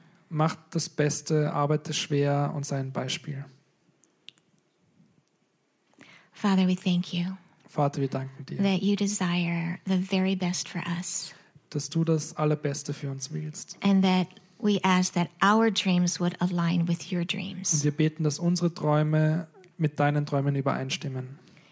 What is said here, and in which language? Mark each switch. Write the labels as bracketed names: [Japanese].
[German] Mach das Beste, arbeite schwer und sei ein Beispiel. [English] Father, we thank you. [German] Vater, wir danken dir. [English] That you desire the very best for us. [German] Dass du das Allerbeste für uns willst. [English] And that we ask that our dreams would align with your dreams. [German] Und wir beten, dass unsere Träume mit deinen Träumen übereinstimmen.